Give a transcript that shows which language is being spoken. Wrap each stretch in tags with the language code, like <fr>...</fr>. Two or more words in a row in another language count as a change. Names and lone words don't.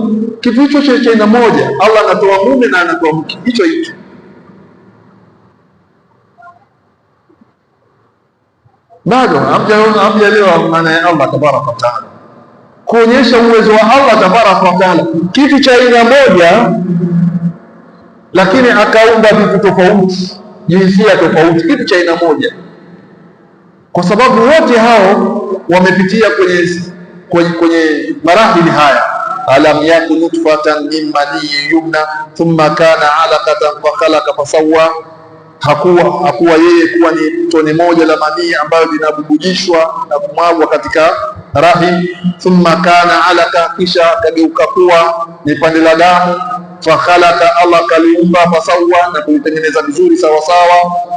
<sw>Kitu hicho cha aina moja, Allah anatoa mume na anatoa mke, hicho bado hamjaelewa maana ya</sw> <ar>الله تبارك وتعالى,</ar> <sw>kuonyesha uwezo wa</sw> <ar>الله تبارك وتعالى.</ar> <sw>Kitu cha aina moja lakini akaumba vitu tofauti, jinsia tofauti, kitu cha aina moja, kwa sababu wote hao wamepitia kwenye marahili haya.</sw> <ar>ألم يك نطفة من مني يمنى ثم كان علقة فخلق فسوى.</ar> <sw>hakuwa yeye kuwa ni tone moja la manii ambayo linabubujishwa na kumwagwa katika rahim.</sw> <ar>ثم كان علقة,</ar> <sw>kisha akageuka kuwa ni pande la damu. Fakhalaka, Allah kaliumba, fasawa, na kulitengeneza vizuri sawa sawa.</sw>